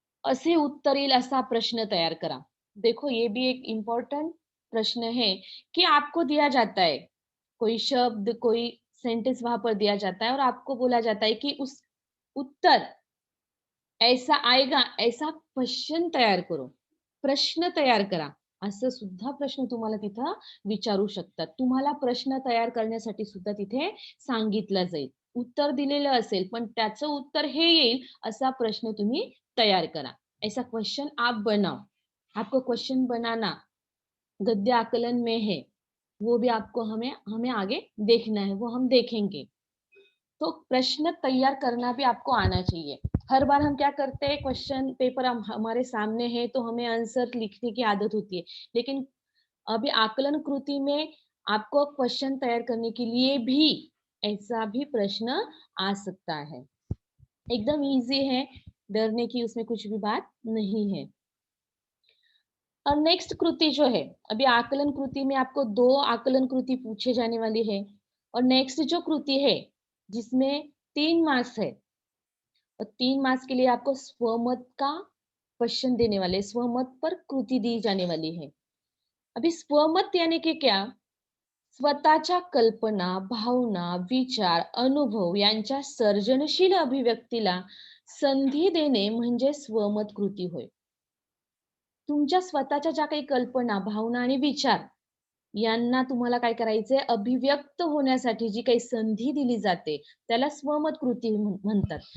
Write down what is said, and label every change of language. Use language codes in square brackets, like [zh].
[mr] असे उत्तर येईल असा प्रश्न तैयार करा। [hi] देखो ये भी एक इम्पोर्टेंट प्रश्न है कि आपको दिया जाता है, कोई शब्द, कोई सेंटेंस वहाँ पर दिया जाता है और आपको बोला जाता है कि उस उत्तर ऐसा आएगा, ऐसा क्वेश्चन तयार करो. [mr] प्रश्न तयार करा. असं सुद्धा प्रश्न तुम्हाला तिथं विचारू शकतात. तुम्हाला प्रश्न तयार करण्यासाठी सुद्धा तिथे सांगितलं जाईल. उत्तर दिलेलं असेल, पण त्याचं उत्तर हे येईल असा प्रश्न तुम्ही तयार करा. [hi] ऐसा क्वेश्चन आप बनाओ. आपको क्वेश्चन बनाना गद्य आकलन में है. वो भी आपको हमें हमें आगे देखना है, वो हम देखेंगे. तो प्रश्न तैयार करना भी आपको आना चाहिए। हर बार हम क्या करते हैं क्वेश्चन पेपर हमारे सामने है तो हमें आंसर लिखने की आदत होती है। लेकिन अभी आकलन कृति में आपको क्वेश्चन तैयार करने के लिए भी ऐसा भी प्रश्न आ सकता है। एकदम ईज़ी है, डरने की उसमें कुछ भी बात नहीं है। और नेक्स्ट कृति जो है, अभी आकलन कृति में आपको 2 आकलन कृति पूछे जाने वाली है और नेक्स्ट जो कृति है, जिसमें 3 मार्क्स है और 3 मार्क्स के लिए आपको स्वमत का क्वेश्चन देने वाले हैं, स्वमत पर कृति दी जाने वाली है। अभी स्वमत यानी कि क्या? [mr] स्वतःच्या कल्पना, भावना, विचार, अनुभव यांच्या सर्जनशील अभिव्यक्तीला संधी देणे म्हणजे स्वमत कृती होय. तुमच्या स्वतःच्या ज्या काही कल्पना, भावना आणि विचार यांना तुम्हाला काय करायचंय, अभिव्यक्त होण्यासाठी जी काही संधी दिली जाते, त्याला स्वमत कृती म्हणतात.